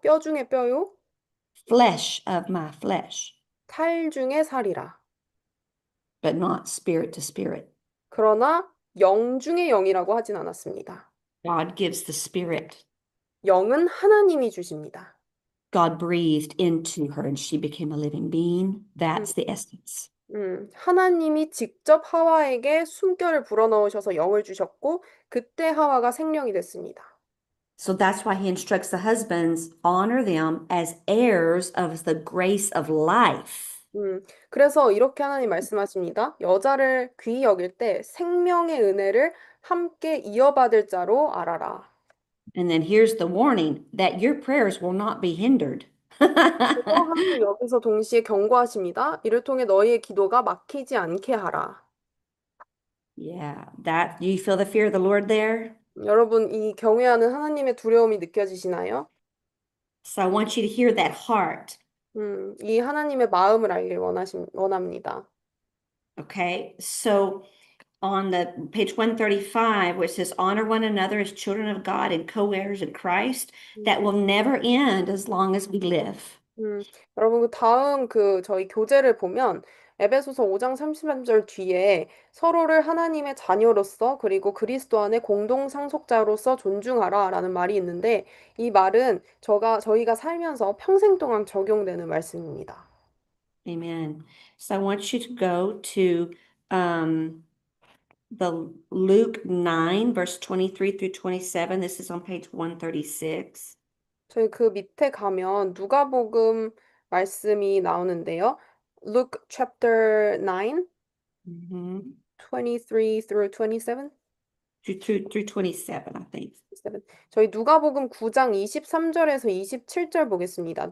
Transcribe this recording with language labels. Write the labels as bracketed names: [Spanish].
[Korean] 뼈 중에 뼈요, [English] flesh of my flesh, [Korean] 살 중에 살이라. [English] but not spirit to spirit. [Korean] 그러나 영 중에 영이라고 하진 않았습니다. [English] God gives the spirit. [Korean] 영은 하나님이 주십니다. [English] God breathed into her and she became a living being. 음, That's the essence. [Korean] 하나님이 직접 하와에게 숨결을 불어넣으셔서 영을 주셨고 그때 하와가 생명이 됐습니다. [English] So that's why he instructs the husbands, honor them as heirs of the grace of life. [Korean] 그래서 이렇게 하나님 말씀하십니다. 여자를 귀히 여길 때 생명의 은혜를 함께 이어받을 자로 알아라. [English] And then here's the warning that your prayers will not be hindered. [Korean] 그래서 하나님 여기서 동시에 경고하십니다. 이를 통해 너희의 기도가 막히지 않게 하라. [English] Yeah, that you feel the fear of the Lord there? [Korean] 여러분, 이 경외하는 하나님의 두려움이 느껴지시나요? [English] So I want you to hear that heart. [Korean] 이 하나님의 마음을 알길 원합니다. [English] Okay, so on the page 135, which says honor one another as children of God and co-heirs in Christ, that will never end as long as we live. [Korean] 여러분, 그 다음 저희 교재를 보면 에베소서 5장 33절 뒤에 서로를 하나님의 자녀로서 그리고 그리스도 안에 공동 상속자로서 존중하라라는 말이 있는데 이 말은 저희가 살면서 평생 동안 적용되는 말씀입니다. [English] Amen. So I want you to go to the Luke 9, verse 23 through 27. This is on page 136. [Korean] 저희 그 밑에 가면 누가복음 말씀이 나오는데요. [English] Luke chapter 9, Mhm. 23 through 27. Through 27, I think. [Korean] 저희 누가복음 9장 23절에서 27절 보겠습니다.